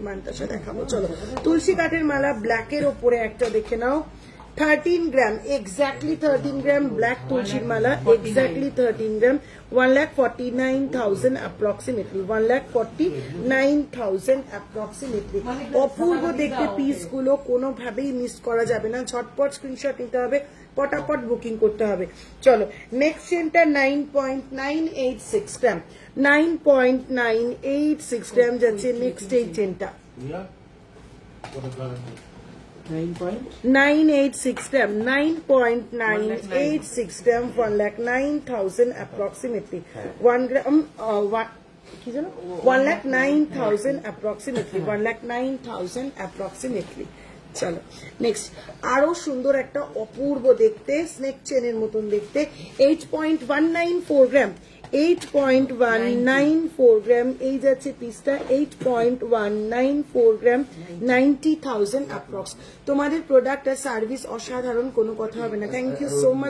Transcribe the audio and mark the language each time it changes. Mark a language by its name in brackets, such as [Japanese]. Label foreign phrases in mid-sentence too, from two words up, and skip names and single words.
[Bangla] মান্তাসা দেখাবো চলো তুলসী কাঠের মালা ব্ল্যাকের ওপরে একটা দেখে নাও 13 গ্রাম exactly 13 গ্রাম ব্ল্যাক তুলসীর মালা exactly 13 গ্রাম 1,49,000 approximately 1,49,000 approximately অপূর্ব দেখতে পিস গুলো কোনোভাবেই মিস করা যাবে না ঝটপট স্ক্রিনশট নিতে হবে পটাপট বুকিং করতে হবে চলো নেক্সট চেনটা 9.986 গ্রাম 9.986 গ্রাম যাচ্ছে নেক্সট এই চেনটা [English] 986 gram 9.986 gram [Bangla] 1,09,000 approximately 1 gram কি জানো 1,09,000 approximately 1,09,000 approximately চলো নেক্সট আরো সুন্দর একটা অপূর্ব দেখতে [English] snake chain [Bangla] মতন দেখতে 8.194 গ্রাম 8.194 গ্রাম এই যাচ্ছে পিসটা 8.194 গ্রাম 90,000 অ্যাপ্রক্স তোমাদের প্রোডাক্ট আর সার্ভিস অসাধারণ কোনো কথা হবে না [English] thank you so much